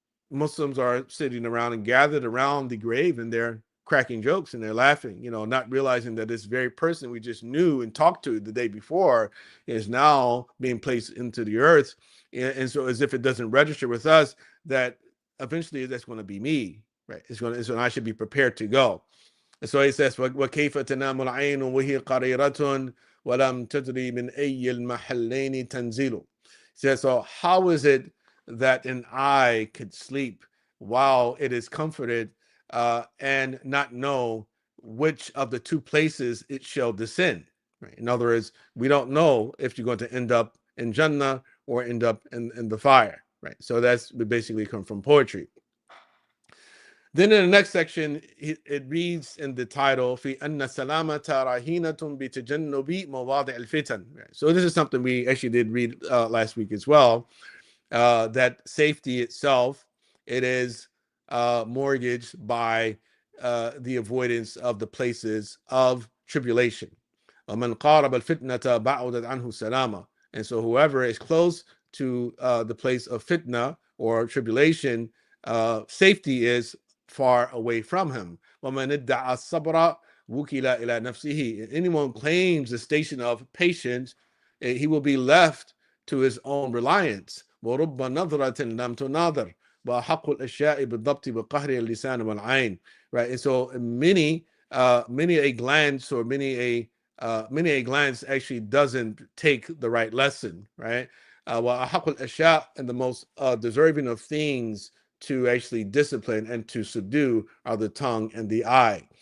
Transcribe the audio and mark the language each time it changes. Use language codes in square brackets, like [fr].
[en] Muslims are sitting around and gathered around the grave, and they're cracking jokes and they're laughing, not realizing that this very person we just knew and talked to the day before is now being placed into the earth. And so, as if it doesn't register with us that eventually that's going to be me, right? So I should be prepared to go. And so he says, [ar] وَكَيْفَ تَنَامُ الْعَيْنُ وَهِيَ قَرِيرَةٌ وَلَمْ تَدْرِي مِنْ أَيِّ الْمَحَلَّيْنِ تَنْزِلُ. [en] He says, so how is it that an eye could sleep while it is comforted and not know which of the two places it shall descend? Right? In other words, we don't know if you're going to end up in Jannah or end up in the fire. Right? So that's basically come from poetry. Then in the next section, it reads in the title, [ar] في أن السلامة راهينة بتجنب مواضع الفتن. [en] So this is something we actually did read last week as well, that safety itself, it is mortgaged by the avoidance of the places of tribulation. [ar] ومن قارب الفتنة بعدت عنه السلامة. [en] And so whoever is close to the place of fitna or tribulation, safety is far away from him. [ar] ومن ادعى الصبر وكل إلى نفسه. [en] Anyone claims the station of patience, he will be left to his own reliance. [ar] ورب نظرة لم تناظر وحق الأشياء بالضبط بقهر اللسان والعين. [en] Right, and so many a glance or many a glance actually doesn't take the right lesson, right? [ar] وحق الأشياء, [en] and the most deserving of things to actually discipline and to subdue are the tongue and the eye.